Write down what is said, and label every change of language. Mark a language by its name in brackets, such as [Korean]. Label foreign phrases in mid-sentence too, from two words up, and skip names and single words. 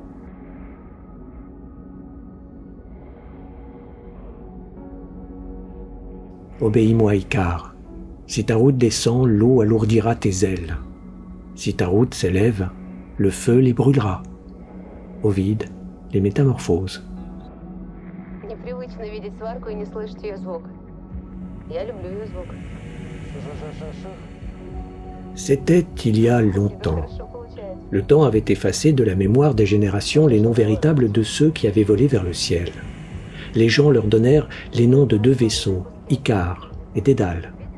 [French] Obéis-moi, Icare. Si ta route descend, l'eau alourdira tes ailes. Si ta route s'élève, le feu les brûlera. Ovide, les Métamorphoses. [Russian] Непривычно видеть сварку и не слышать ее звук. Я люблю ее звук. [French] C'était il y a longtemps. Le temps avait effacé de la mémoire des générations les noms véritables de ceux qui avaient volé vers le ciel. Les gens leur donnèrent les noms de deux vaisseaux, Icare et Dédale.